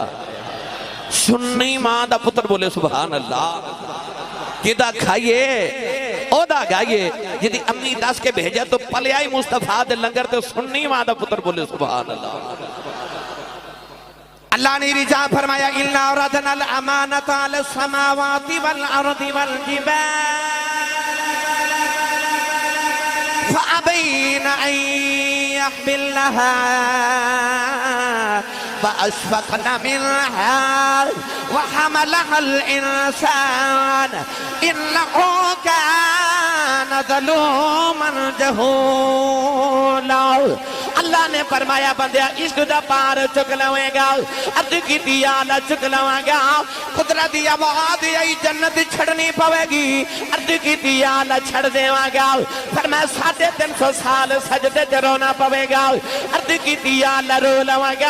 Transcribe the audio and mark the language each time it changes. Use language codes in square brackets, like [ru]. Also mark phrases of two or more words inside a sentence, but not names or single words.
[pa] سنی ماں دا پتر بولے [ar] سبحان الله. [pa] جدا کھائیے اودا گائیے، جدی امی دس کے بھیجا تو پلیا ای مصطفیٰ دے لنگر تے سنی ماں دا پتر بولے [ar] سبحان الله. [pa] اللہ نے رضا فرمایا [ar] إنا عرضنا الأمانة على السماوات والأرض والجبال فأبين أن يحملنها وأشفقن منها وحملها الإنسان إنه كان ظلوما جهولا. [pa] اللہ نے فرمایا بندیا عشق دا بار چک لویں گا، عرض کی آلا چک لواں گا، قدرت دی آواز آئی جنت چھڈنی پوے گی، عرض کی آلا چھڈ دیواں گا، فیر میں 350 سال سجدے چ رونا پوے گا، عرض کی آلا رو لواں گا.